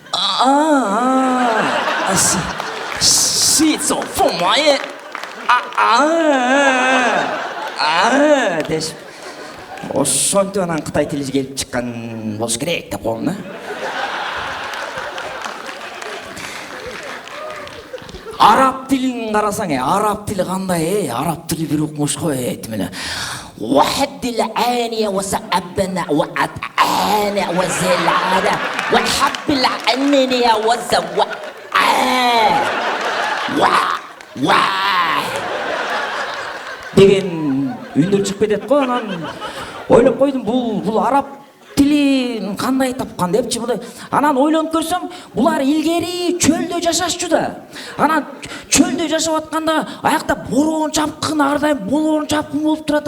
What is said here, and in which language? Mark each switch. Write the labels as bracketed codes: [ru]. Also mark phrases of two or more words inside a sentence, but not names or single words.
[ky] Ши сонфон дешип ошентип анан Кытай тили келип чыккан болуш керек деп коем да. Араб тилин карасаң, араб тили кандай? Араб тили бир укмуш го этим эле. Вахдил ания ва сабна ва атана ва зилада ва хаббил анния ва зава ва деген үндөр чыгып кетет го. Анан ойлоп койдум, бул араб тилин кандай тапкан депчи мындай. Анан ойлонуп көрсөм, булар илгери чөлдө жашашчу да. Анан чөлдө жашап атканда аякта бороон чапкын, ар дайым бороон чапкын болуп турат.